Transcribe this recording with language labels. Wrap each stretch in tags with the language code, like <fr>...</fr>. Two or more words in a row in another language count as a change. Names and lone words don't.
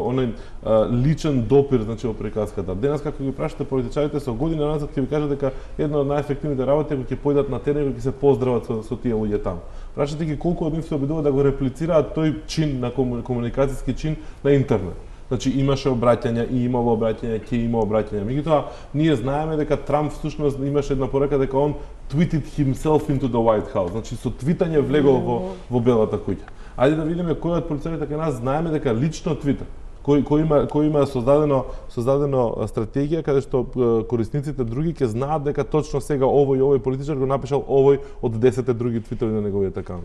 <mk>Оној личен допир, значи во приказката. Денеска кога ги прашате политичарите со година назад ќе ви кажат дека една од најефективните работи е кога ќе појдат на терен и ќе се поздрават со тие луѓе таму. Прашате ги колку од нив се обидуваат да го реплицираат тој чин на комуникацијски чин на интернет. Значи имаше обраќања и имало обраќања, ќе има обраќања. Меѓутоа, ние знаеме дека Трамп всушност имаше една порека дека он</mk> <en>tweeted himself into the White House.</en> <mk>Значи со твитање влегол во Белата куќа. Ајде да видиме кој од полицаите кај нас знаеме дека лично твита. Кој има создадено стратегија каде што корисниците други ќе знаат дека точно сега овој политичар го напишал овој од 10 други твитови на неговиот акаунт.</mk>